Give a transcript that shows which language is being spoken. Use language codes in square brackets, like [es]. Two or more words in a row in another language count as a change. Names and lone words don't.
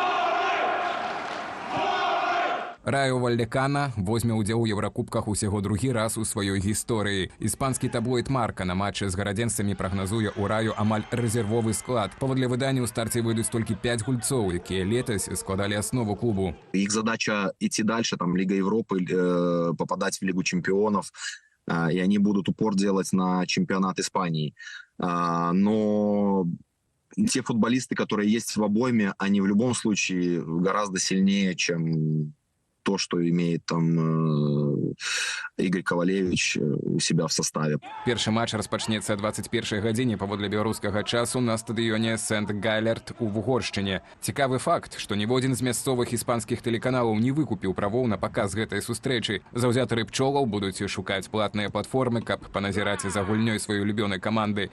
[be] Райо Вальдекана возьме ўдзел у Еўракубках усяго другі раз у сваёй гісторыі. Іспанскі таблоід Марка на матчы з гарадзенцамі прагназуе ў Раю амаль рэзервовы склад. Паводле выдання ў старце выйдуць толькі 5 гульцоў, якія летась складалі аснову клубу. [ru] Их задача идти дальше, там Лига Европы, попадать в Лигу чемпионов, и они будут упор делать на чемпионат Испании. Но те футболисты, которые есть в обойме, они в любом случае гораздо сильнее, чем то, что имеет там Игорь Ковалевич у себя в составе. [be] Першы матч распачнецца 21-й гадзіне паводле беларускага часу на стадыёне Сент-Галерт у Вугоршчыне. Цікавы факт, што ніводзін з мясцовых іспанскіх тэлеканалаў не выкупіў правоў на паказ гэтай сустрэчы. Заўзятары пчолаў будуць шукаць платныя платформы, каб паназіраць за гульнёй сваёй улюбёнай каманды.